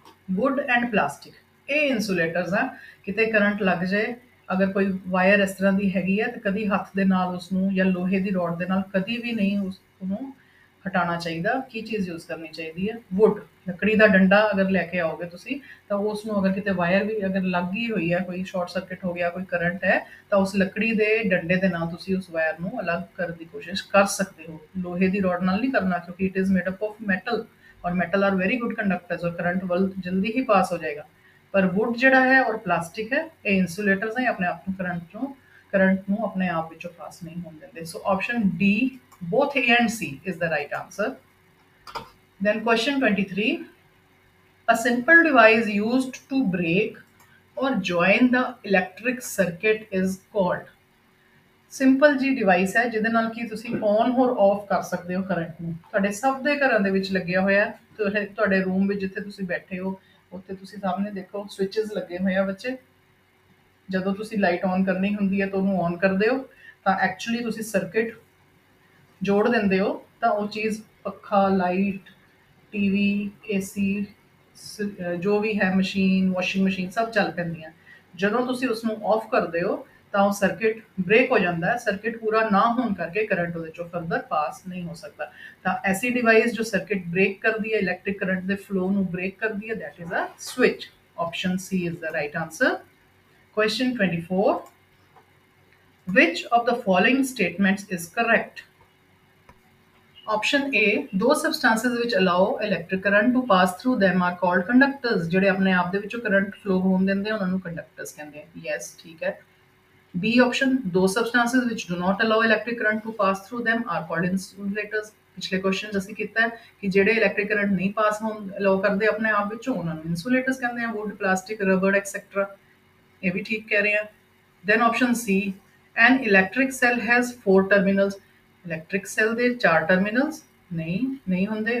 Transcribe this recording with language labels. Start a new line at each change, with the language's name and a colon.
Punjabi: Wood and plastic ਇਹ ਇਨਸੂਲੇਟਰਸ ਆ ਕਿਤੇ ਕਰੰਟ ਲੱਗ ਜਾਏ ਅਗਰ ਕੋਈ ਵਾਇਰ ਇਸ ਤਰ੍ਹਾਂ ਦੀ ਹੈਗੀ ਹੈ ਤਾਂ ਕਦੀ ਹੱਥ ਦੇ ਨਾਲ ਉਸਨੂੰ ਜਾਂ ਲੋਹੇ ਦੀ ਰੋਡ ਦੇ ਨਾਲ ਕਦੀ ਵੀ ਨਹੀਂ ਉਹਨੂੰ ਹਟਾਉਣਾ ਚਾਹੀਦਾ ਕੀ ਚੀਜ਼ ਯੂਜ਼ ਕਰਨੀ ਚਾਹੀਦੀ ਹੈ ਵੁੱਡ ਲੱਕੜੀ ਦਾ ਡੰਡਾ ਅਗਰ ਲੈ ਕੇ ਆਓਗੇ ਤੁਸੀਂ ਤਾਂ ਉਸ ਨੂੰ ਅਗਰ ਕਿਤੇ ਵਾਇਰ ਵੀ ਅਗਰ ਲੱਗ ਗਈ ਹੋਈ ਹੈ ਕੋਈ ਸ਼ਾਰਟ ਸਰਕਟ ਹੋ ਗਿਆ ਕੋਈ ਕਰੰਟ ਹੈ ਤਾਂ ਉਸ ਲੱਕੜੀ ਦੇ ਡੰਡੇ ਦੇ ਨਾਲ ਤੁਸੀਂ ਉਸ ਵਾਇਰ ਨੂੰ ਅਲੱਗ ਕਰਨ ਦੀ ਕੋਸ਼ਿਸ਼ ਕਰ ਸਕਦੇ ਹੋ ਲੋਹੇ ਦੀ ਰੋਡ ਨਾਲ ਨਹੀਂ ਕਰਨਾ ਕਿਉਂਕਿ
English: it is made up of metal
Hindi: और metal are very good conductors और करंट जल्दी ही पास हो जाएगा पर वुड
Punjabi: ਜਿਹੜਾ ਹੈ
Hindi: और प्लास्टिक है
Punjabi: ਇਹ ਇਨਸੂਲੇਟਰਸ ਹੈ ਆਪਣੇ ਆਪ ਨੂੰ ਕਰੰਟ ਨੂੰ ਆਪਣੇ ਆਪ ਵਿੱਚੋਂ ਪਾਸ ਨਹੀਂ ਹੋਣ ਦਿੰਦੇ ਸੋ option D
English: Both A and C is the right answer. Then question 23. A simple device used to break or join the electric circuit is called.
Punjabi: Simple ਜੀ ਡਿਵਾਈਸ ਹੈ ਜਿਹਦੇ ਨਾਲ ਕਿ ਤੁਸੀਂ ਔਨ ਹੋਰ ਆਫ ਕਰ ਸਕਦੇ ਹੋ ਕਰੰਟ ਨੂੰ। ਤੁਹਾਡੇ ਸਭ ਦੇ ਘਰਾਂ ਦੇ ਵਿੱਚ ਲੱਗਿਆ ਹੋਇਆ ਹੈ। ਤੁਹਾਡੇ ਰੂਮ ਵਿੱਚ ਜਿੱਥੇ ਤੁਸੀਂ ਬੈਠੇ ਹੋ ਉੱਥੇ ਤੁਸੀਂ ਸਾਹਮਣੇ ਦੇਖੋ ਸਵਿਚਸ ਲੱਗੇ ਹੋਏ ਆ ਬੱਚੇ। ਜਦੋਂ ਤੁਸੀਂ ਲਾਈਟ ਔਨ ਕਰਨੀ ਹੁੰਦੀ ਹੈ ਤਾਂ ਉਹਨੂੰ ਔਨ ਕਰਦੇ ਹੋ ਤਾਂ ਐਕਚੁਅਲੀ ਤੁਸੀਂ ਸਰਕਿਟ ਜੋੜ ਦਿੰਦੇ ਹੋ ਤਾਂ ਉਹ ਚੀਜ਼ ਪੱਖਾ, ਲਾਈਟ, ਟੀਵੀ, ਏਸੀ, ਜੋ ਵੀ ਹੈ ਮਸ਼ੀਨ, ਵਾਸ਼ਿੰਗ ਮਸ਼ੀਨ ਸਭ ਚੱਲ ਪੈਂਦੀਆਂ। ਜਦੋਂ ਤੁਸੀਂ ਉਸਨੂੰ ਆਫ ਕਰਦੇ ਹੋ ਤਾਂ ਉਹ ਸਰਕਿਟ ਬ੍ਰੇਕ ਹੋ ਜਾਂਦਾ ਹੈ। ਸਰਕਿਟ ਪੂਰਾ ਨਾ ਹੋਣ ਕਰਕੇ ਕਰੰਟ ਉਹਦੇ ਚੋਂ ਫਰਦਰ ਪਾਸ ਨਹੀਂ ਹੋ ਸਕਦਾ। ਤਾਂ ਐਸੀ ਡਿਵਾਈਸ ਜੋ ਸਰਕਿਟ ਬ੍ਰੇਕ ਕਰਦੀ ਹੈ, ਇਲੈਕਟ੍ਰਿਕ ਕਰੰਟ ਦੇ ਫਲੋ ਨੂੰ ਬ੍ਰੇਕ ਕਰਦੀ ਹੈ,
English: That is a switch. Option C is the right answer. Question 24. Which of the following statements is correct? Option A, those substances which allow electric current to pass through them are called conductors.
Punjabi: ਜਿਹੜੇ ਆਪਣੇ ਆਪ ਦੇ ਵਿੱਚੋਂ current flow ਹੋਣ ਦਿੰਦੇ ਆ ਉਹਨਾਂ ਨੂੰ ਕੰਡਕਟਰਸ ਕਹਿੰਦੇ ਆ। ਯੈਸ, ਠੀਕ ਹੈ।
English: B option, those substances which do not allow electric current to pass through them are called insulators.
Punjabi: ਪਿਛਲੇ ਕੁਐਸਚਨ ਅਸੀਂ ਕੀਤਾ ਕਿ ਜਿਹੜੇ ਇਲੈਕਟ੍ਰਿਕ ਕਰੰਟ ਨਹੀਂ ਪਾਸ ਹੋਣ ਅਲਾਉ ਕਰਦੇ ਆਪਣੇ ਆਪ ਵਿੱਚੋਂ ਉਹਨਾਂ ਨੂੰ ਇਨਸੂਲੇਟਰਸ ਕਹਿੰਦੇ ਆ। Wood, plastic, rubber etcetera. ਇਹ ਵੀ ਠੀਕ ਕਹਿ ਰਹੇ ਆ।
English: Then option C, an electric cell has 4 terminals.
Punjabi: Electric cell ਦੇ 4 ਟਰਮੀਨਲਸ ਨਹੀਂ ਹੁੰਦੇ।